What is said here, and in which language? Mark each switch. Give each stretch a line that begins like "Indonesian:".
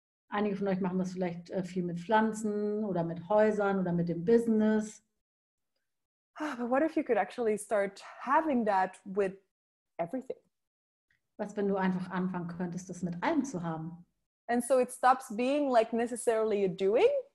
German: Einige von euch machen das vielleicht viel mit Pflanzen oder mit Häusern oder mit dem Business.
English: But what if you could actually start having that with everything?
German: Was, wenn du einfach anfangen könntest, das mit allem zu haben?
English: And so it stops being like necessarily a doing.